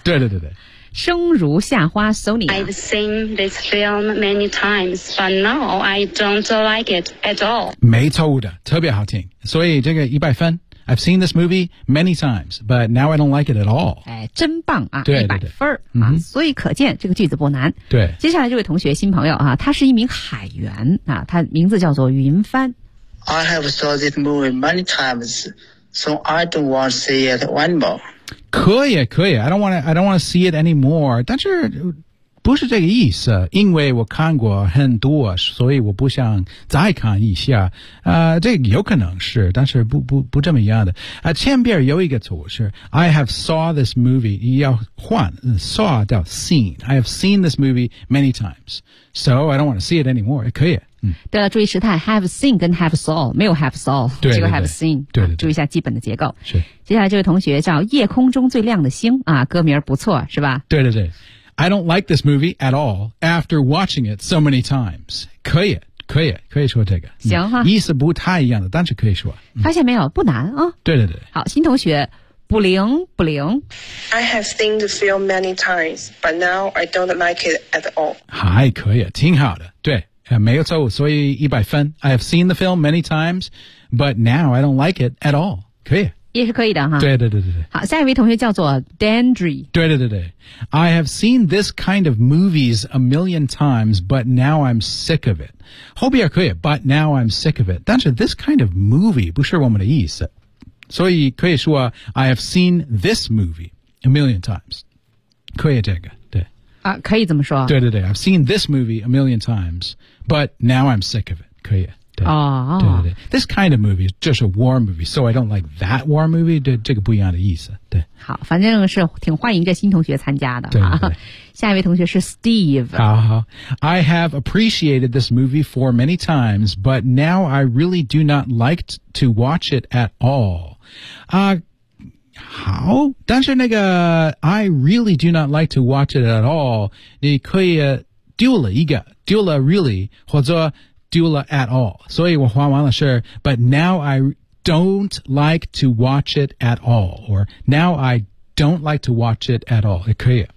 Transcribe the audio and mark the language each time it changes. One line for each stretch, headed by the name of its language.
Chinese: 对对对对。生如夏花 Sony。
English: I've seen this film many times, but now I don't like it at all.
Chinese: 没错的，特别好听。所以这个一百分。
English: I've seen this movie many times, but now I don't like it at all.
Chinese: 哎，真棒啊！对，一百分对对对啊、嗯！所以可见这个句子不难。对，接下来这位同学新朋友啊，他是一名海员啊，他名字叫做云帆。
English: I have saw this movie many times, so I don't want to see it anymore.
Chinese: 可以，可以。
English: I don't want to see it anymore. 但是
Chinese: 不是这个意思，因为我看过很多，所以我不想再看一下。这个有可能是，但是不这么样的。前边有一个组是
English: I have saw this movie， 要换 saw 叫 seen， I have seen this movie many times， so I don't want to see it anymore，
Chinese: 也可以。对了，注意时态 have seen 跟 have saw， 没有 have saw，对对对，只有 have seen，对对对、啊、注意一下基本的结构。是，接下来这位同学叫夜空中最亮的星啊，歌名不错是吧？对对对，
English: I don't like this movie at all after watching it so many times，
Chinese: 可以可以可以说这个行哈、意思不太一样的，但是可以说、发现没有，不难啊。对对对，好，新同学不灵不灵。
English: I have seen the film many times but now I don't like it at all，
Chinese: 还可以，挺好的，对，没有错，所以100分。
English: I have seen the film many times, but now I don't like it at all.
Chinese: 可以。也是可以的哈。对对对对。好，下一位同学叫做 Dandry。对对对对。
English: I have seen this kind of movies a million times, but now I'm sick of it.
Chinese: 后边可以，
English: but now I'm sick of it. 但是 this kind of movie
Chinese: 不是我们的意思。所以可以说
English: I have seen this movie a million times.
Chinese: 可以这个。啊，可以这么说。对对对
English: ，I've seen this movie a million times, but now I'm sick of it.
Chinese: 可以。哦。对对对
English: ，This kind of movie 就是 war movie, so I don't like that war movie.
Chinese: 对，这个不一样的意思。对。好，反正是挺欢迎这新同学参加的。对对对。下一位同学是 Steve。好好。
English: I have appreciated this movie for many times, but now I really do not like to watch it at all.
Chinese: 好，但是那个
English: I really do not like to watch it at all，
Chinese: 你可以丢了一个，丢了
English: really
Chinese: 或者丢了
English: at all，
Chinese: 所以我还完了事，
English: but now I don't like to watch it at all， or now I don't like to watch it at all，
Chinese: 也可以。